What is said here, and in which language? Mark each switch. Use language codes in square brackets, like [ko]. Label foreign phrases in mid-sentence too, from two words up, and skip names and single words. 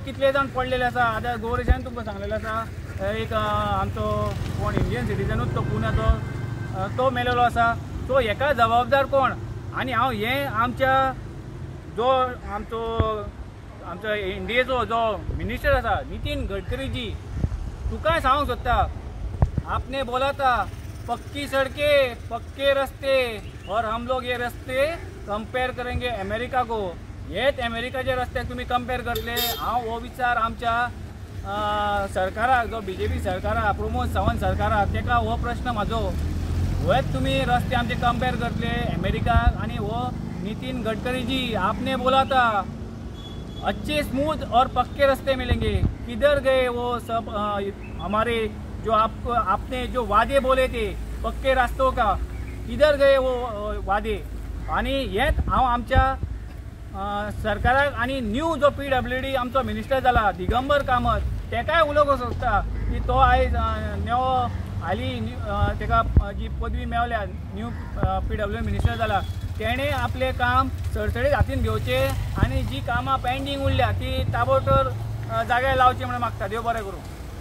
[kok] कितले जाण पडलेले आसा आतां गौरेशान तुमकां सांगलेलें आसा एक आमचो कोण इंडियन सिटीजनूच तो पुण्याचो तो मेलेलो आसा सो हेका जबाबदार कोण आनी हांव हें आमच्या जो आमचो इंडियेचो जो मिनिस्टर आसा नितीन गडकरीजी तुकाय सांगूंक सोदता [hi] आपने बोला था पक्की सड़कें पक्के रास्ते और हम लोग ये रास्ते कंपेयर करेंगे अमेरिका को [kok] हेच अमेरिकाचे रस्त्याक तुम्ही कंपेयर करतले हांव हो विचार आमच्या सरकाराक जो BJP सरकार आहा प्रमोद सावंत सरकार आहा तेका हो प्रश्न म्हाजो हेच तुम्ही रस्ते आमचे कंपेयर करतले अमेरिकाक आनी हो नितीन गडकरी जी [hi] आपने बोला था अच्छे स्मूथ और पक्के रास्ते मिलेंगे किधर गए वो सब हमारे जो आपने जो वादे बोले थे पक्के रास्तों का किधर गए वो वादे [kok] आणि हेच हांव आमच्या सरकाराक आणि न्यू जो PWD आमचो मिनिस्टर जाला दिगंबर कामत तेकाय उलोवंक सोदता की तो आयज नवो हाली तेका जी पदवी मेवल्या न्यू PWD मिनिस्टर जाला तेणे आपले काम सडसडीत हातीन घेवचे आणि जी कामां पेंडींग उरल्या ती ताबडतोब जाग्यार लावची म्हणून मागता देव बरें करूं.